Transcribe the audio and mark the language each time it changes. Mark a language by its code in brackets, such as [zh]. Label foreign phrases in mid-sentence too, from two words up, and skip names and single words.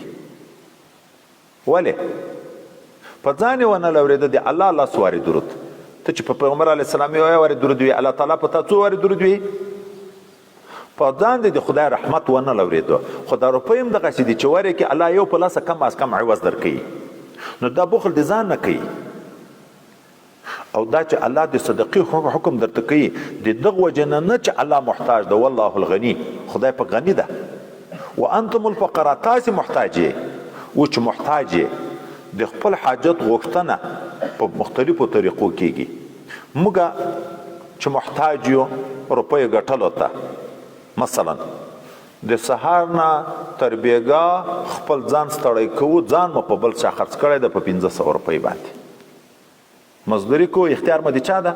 [ps] ولې؟ په ځان ونه لورېده د الله لاس واري درود. ته چې په پیغمبر [ar] علیه السلام [ps] یو واري درود وی، الله تعالی په تا څو واري درود وی؟ په ځان د خدای رحمت ونه لورېده. خو دا روپۍ هم دغسې دي چې واري کې الله یو په لاسه [ur] کم از کم [ps] عوض درکوي. نو دا بخل د ځان نه کوي. او دا چې الله د صدقې حکم درته کوي د دغه وجه نه چې الله محتاج ده، [ar] والله الغني، [ps] خدای په غني ده. [ar] وانتم الفقراء، [ps] تاسې محتاج یې. و چې محتاج یې، د خپل حاجت غوښتنه په مختلفو طریقو کېږي. موږ چې محتاج یو روپۍ ګټلو ته، مثلا د سهار نه تر بیګا خپل ځان ستړی کوو، ځان مو په بل چا خرڅ کړی ده په 1500 روپۍ باندې، مزدوري کو، اختیار مو د چا ده؟